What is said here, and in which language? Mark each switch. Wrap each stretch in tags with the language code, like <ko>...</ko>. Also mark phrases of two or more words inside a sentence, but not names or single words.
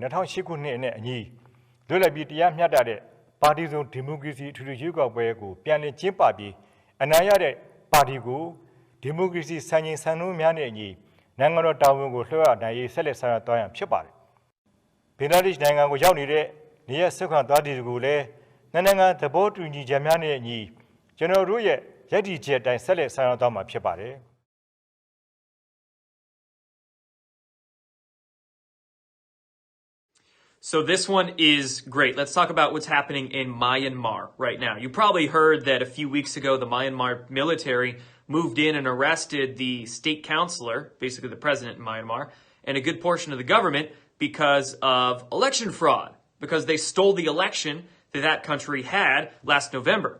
<my>2008 ခုနှစ်နဲ့အညီလွတ်လပ်ပြီးတရားမျှတတဲ့ပါတီစုံဒီမိုကရေစီထူထူရွေးကောက်ပွဲကိုပြန်လည်ကျင်းပပြီးအနိုင်ရတဲ့ပါတီကိုဒီမိုကရေစီစံချိန်စံနှုန်းများနဲ့အညီနိုင်ငံတော်တာဝန်ကိုလွှဲအပ်နိုင်ရေးဆက်လက်ဆောင်ရွက်သွားရန်ဖြစ်ပါတယ်။ဘင်္ဂလားဒေ့ရှ်နိုင်ငံကိုရောက်နေတဲ့နေရဆက်ခံသွားတွေကိုလည်းနိုင်ငံသဘောတူညီချက်များနဲ့အညီကျွန်တော်တို့ရဲ့ရည်တည်ချက်အတိုင်းဆက်လက်ဆောင်ရွက်သွားမှာဖြစ်ပါတယ်။</my> <en>So this one is great. Let's talk about what's happening in Myanmar right now. You probably heard that a few weeks ago, the Myanmar military moved in and arrested the state councilor, basically the president in Myanmar, and a good portion of the government because of election fraud, because they stole the election that that country had last November.</en>